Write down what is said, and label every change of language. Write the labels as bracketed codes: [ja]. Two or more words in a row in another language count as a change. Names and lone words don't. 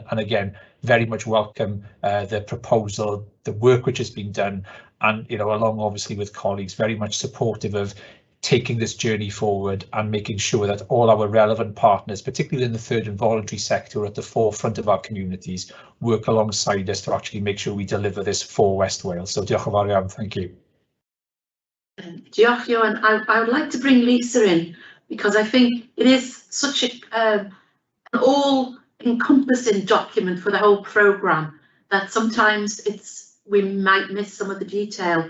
[en] And again, very much welcome the proposal, the work which has been done, and you know, along obviously with colleagues, very much supportive of taking this journey forward and making sure that all our relevant partners, particularly in the third and voluntary sector, at the forefront of our communities, work alongside us to actually make sure we deliver this for West Wales. [cy] So diolch yn fawr iawn, [en] thank you. [cy] Diolch, Johan. [en] I would like to bring Lisa in because I think it is such an all-encompassing document for the whole programme that sometimes we might miss some of the detail.